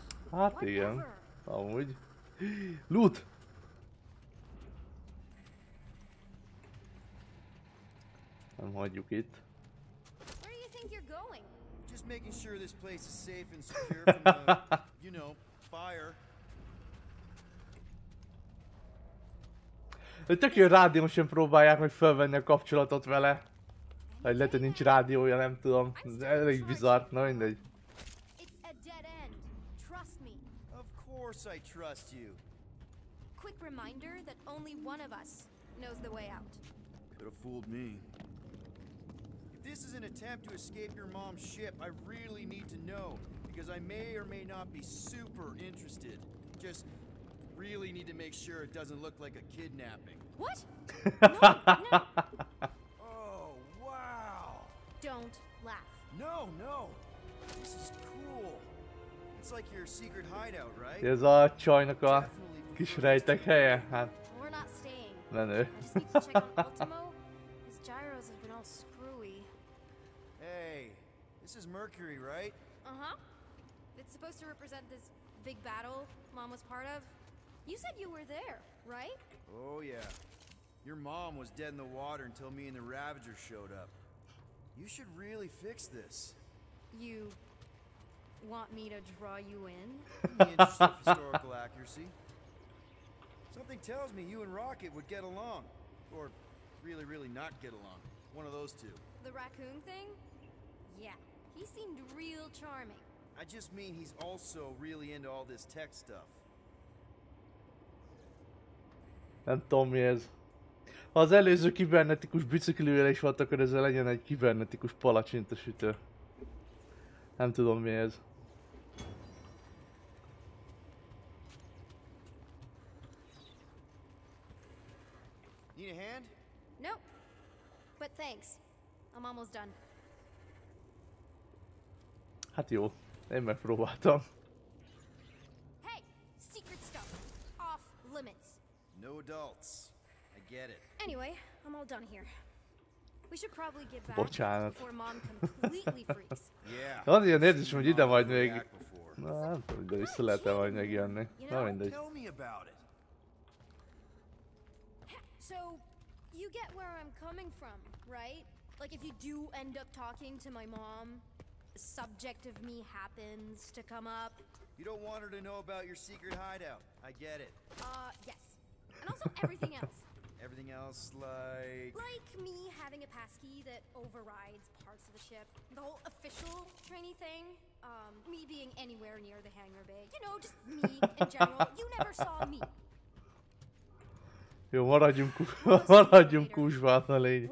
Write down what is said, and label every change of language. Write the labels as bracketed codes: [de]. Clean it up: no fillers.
[hu] Hát igen, amúgy. Loot! Nem hagyjuk itt. [en] Where do you think you're going? Just making sure this place is safe and secure from the, you know, fire. [hu] Tök jó rádiósan próbálják meg felvenni a kapcsolatot vele. Vagy lehet, hogy nincs rádiója, nem tudom. Elég bizarr, na mindegy. [en] It's a dead end. Trust me. Of course I trust you. Quick reminder that only one of us knows the way out. Could have fooled me. If this is an attempt to escape your mom's ship, I really need to know, because I may or may not be super interested. Just really need to make sure it doesn't look like a kidnapping. What? No. Oh, wow. Don't laugh. No. This is cool. It's like your secret hideout, right? [hu] Ez a csajnak a kis rejtek helye? Hát, [en] We're not staying. [hu] menő. [en] I just need to check on Ultimo. His gyros have been all screwy. Hey, this is Mercury, right? Uh-huh. It's supposed to represent this big battle Mom was part of. You said you were there, right? Oh, yeah. Your mom was dead in the water until me and the Ravagers showed up. You should really fix this. You want me to draw you in? In the interest of historical accuracy. Something tells me you and Rocket would get along. Or really, really not get along. One of those two. The raccoon thing? Yeah, he seemed real charming. I just mean he's also really into all this tech stuff. [hu] Nem tudom mi ez. Ha az előző kibernetikus biciklivel is volt, akkor ezzel legyen egy kibernetikus palacsintosütő. Nem tudom mi ez. [en] Need a hand? Nope. But thanks. I'm almost done. [hu] Hát jó, én megpróbáltam. [en] Hey, secret stuff. Off limits. No adults. I get it. Anyway, I'm all done here. We should probably get back [hu] Bocsánat. [en] before Mom completely freaks. Yeah. [hu] Van ilyen érzésem, hogy ide majd még... [en] Back before. [hu] Na, nem tudom, de vissza lehet-e majd megjönni. Na mindegy. [en] Tell me about it. So, you get where I'm coming from, right? Like if you do end up talking to my mom, the subject of me happens to come up. You don't want her to know about your secret hideout. I get it. Yes. And also everything else. Everything else, like... Like me having a passkey that overrides parts of the ship. The whole official trainee thing. Me being anywhere near the hangar bay. You know, just me in general. You never saw me. [hu] Jó, maradjunk kúsban a lényeg.